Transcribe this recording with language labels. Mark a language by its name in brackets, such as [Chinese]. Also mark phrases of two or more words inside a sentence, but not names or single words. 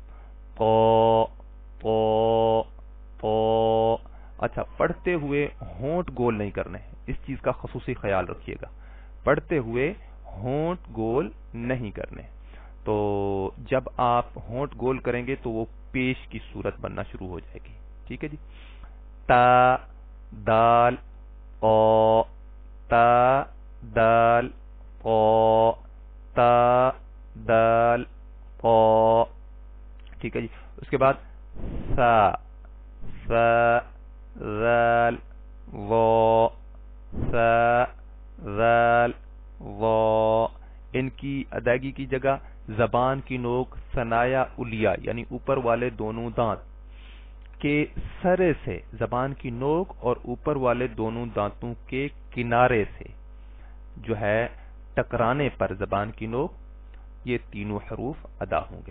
[Urdu] قا، قا، قا۔ اچھا، پڑھتے ہوئے ہونٹ گول نہیں کرنے، اس چیز کا خصوصی خیال رکھیے گا۔ پڑھتے ہوئے ہونٹ گول نہیں کرنے، تو جب آپ ہونٹ گول کریں گے تو وہ پیش کی صورت بننا شروع ہو جائے گی۔ ٹھیک ہے جی، تا، دال، قا، تا، دال، قا، تا، دال، قا۔ ٹھیک ہے جی، اس کے بعد سا، سا، ذال، وا، سا، ذال، وا۔ ان کی ادائیگی کی جگہ زبان کی نوک [Arabic] ثنایا علیہ، [Urdu] یعنی اوپر والے دونوں دانت کے سرے سے، زبان کی نوک اور اوپر والے دونوں دانتوں کے کنارے سے جو ہے ٹکرانے پر زبان کی نوک، یہ تینوں حروف ادا ہوں گے۔